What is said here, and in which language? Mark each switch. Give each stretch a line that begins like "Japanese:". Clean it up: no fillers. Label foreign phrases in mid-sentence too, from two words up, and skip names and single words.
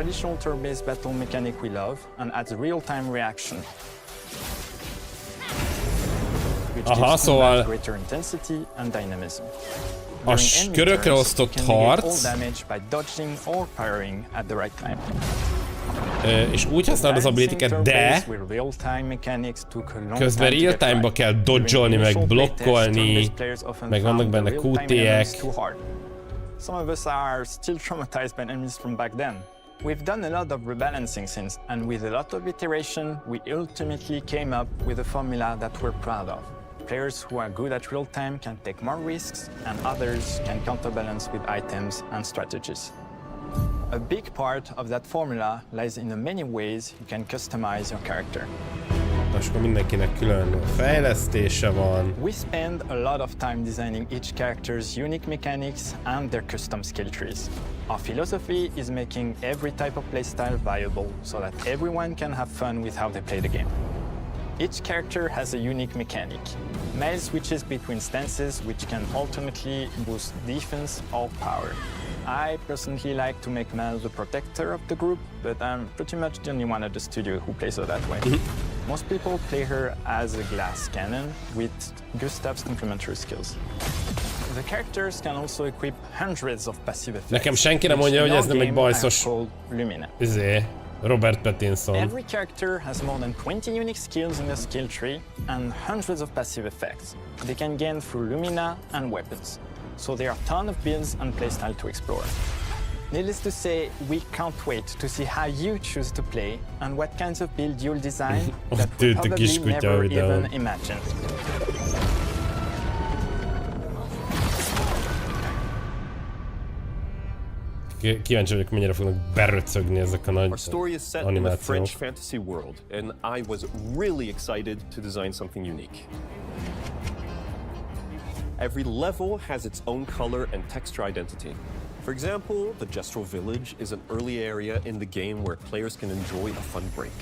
Hungarian: Aha, szóval a körökre osztott harc, és úgy használod az ability-ket, de közben real-time-ba kell dodge-olni, meg blokkolni, meg vannak benne QT-ek.
English: We've done a lot of rebalancing since, and with a lot of iteration, we ultimately came up with a formula that we're proud of. Players who are good at real-time can take more risks, and others can counterbalance with items and strategies. A big part of that formula lies in the many ways you can customize your character.
Hungarian: És akkor mindenkinek külön fejlesztése van.
English: We spend a lot of time designing each character's unique mechanics and their custom skill trees. Our philosophy is making every type of playstyle viable so that everyone can have fun with how they play the game. Each character has a unique mechanic. Mel switches between stances which can ultimately boost defense or power. I personally like to make Mel the protector of the group, but I'm pretty much the only one at the studio who plays her that way. Most people play her as a glass cannon with Gustav's complementary skills. The characters can also equip hundreds of passive effects.
Hungarian: Nekem senki nem mondja, hogy ez nem egy bajszos Robert Pattinson.
English: Every character has more than 20 unique skills in their skill tree and hundreds of passive effects. They can gain through Lumina and weapons. So there are a ton of builds and playstyle to explore. Needless to say, we can't wait to see how you choose to play and what kinds of build you'll design that we probably never even imagined.
Hungarian: Kíváncsi vagyok, mennyire fognak beröcögni ezek a nagy
English: Our story is set in a French fantasy world, and I was really excited to design something unique. Every level has its own color and texture identity. For example, the Gestural Village is an early area in the game where players can enjoy a fun break.